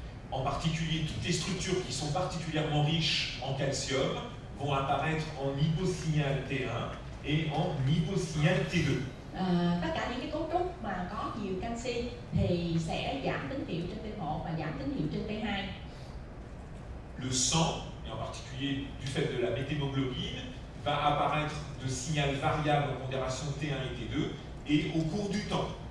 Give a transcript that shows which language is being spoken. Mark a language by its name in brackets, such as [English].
[French] En particulier, toutes les structures qui sont particulièrement riches en calcium vont apparaître en hyposignal T1 et en hyposignal T2. [Vietnamese] Tất cả những cái cấu trúc mà có nhiều canxi thì sẽ giảm tín hiệu trên T1 và giảm tín hiệu trên T2. [French] Le sang, et en particulier du fait de la méthémoglobine, va apparaître de signal variable en pondération T1 et T2 et au cours du temps.